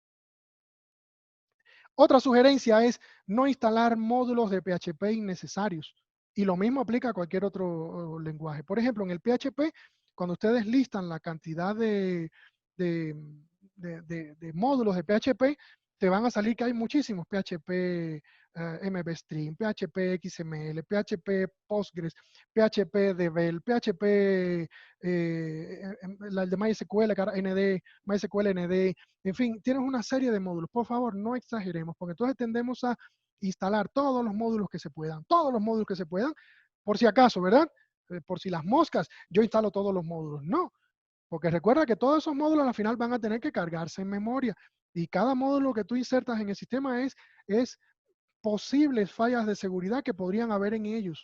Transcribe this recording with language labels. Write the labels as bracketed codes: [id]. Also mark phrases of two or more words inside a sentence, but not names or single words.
[es] Otra sugerencia es no instalar módulos de PHP innecesarios. Y lo mismo aplica a cualquier otro lenguaje. Por ejemplo, en el PHP, cuando ustedes listan la cantidad de módulos de PHP, te van a salir que hay muchísimos. PHP MVStream, PHP XML, PHP Postgres, PHP Devel, PHP, el de MySQL, MySQL ND, en fin, tienes una serie de módulos. Por favor, no exageremos, porque entonces tendemos a instalar todos los módulos que se puedan, por si acaso, ¿verdad? Por si las moscas, yo instalo todos los módulos. No, porque recuerda que todos esos módulos al final van a tener que cargarse en memoria, y cada módulo que tú insertas en el sistema es posibles fallas de seguridad que podrían haber en ellos.